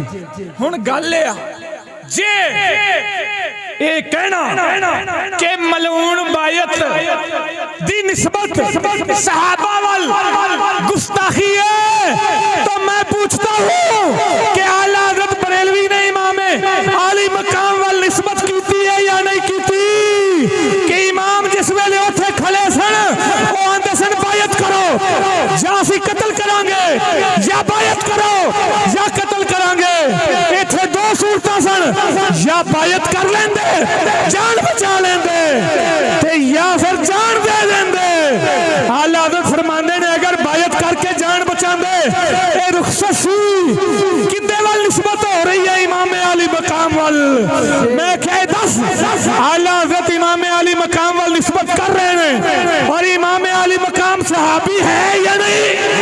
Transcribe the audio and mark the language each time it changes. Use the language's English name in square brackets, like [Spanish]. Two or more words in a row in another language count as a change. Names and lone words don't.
[Punjabi] ہن گل ہے جے اے کہنا کہ ملعون بیعت دی نسبت صحابہ وال گستاخی ہے، [Urdu] تو میں پوچھتا ہوں کہ [Punjabi] اعلیٰ حضرت بریلوی نے امام عالی مقام وال نسبت کیتی ہے یا نہیں کیتی؟ کہ امام جس ویلے اوتھے کھڑے سن [Urdu] وہ آندے سن بیعت کرو یا اسی قتل کریں گے، [Punjabi] یا بیعت کرو یا قتل کریں گے۔ ایتھے دو صورتاں سن، یا بیعت کر لیندے جان بچا لیندے تے یا پھر جان دے دیندے۔ اعلیٰ حضرت فرماندے نے اگر بیعت کر کے جان بچاندے اے رخصت سی کدے وال نسبت ہو رہی ہے؟ امام علی مقام وال۔ میں کہے دس اعلیٰ حضرت امام علی مقام وال نسبت کر رہے ہیں، اور امام علی مقام صحابی ہے یا نہیں؟